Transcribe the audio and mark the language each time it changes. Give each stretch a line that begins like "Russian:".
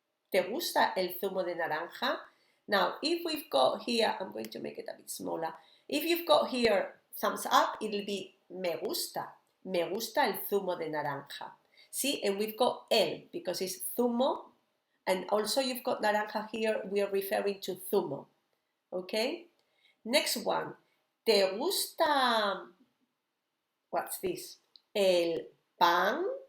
Spanish: ¿Te gusta el zumo de naranja?
English: Now, if we've got here, I'm going to make it a bit smaller. If you've got here thumbs up, it'll be
Spanish: me gusta. Me gusta el zumo de naranja.
English: See, and we've got el because it's zumo, and also you've got naranja here, we are referring to zumo. Okay? Next one.
Spanish: ¿Te gusta?
English: What's this?
Spanish: El pan.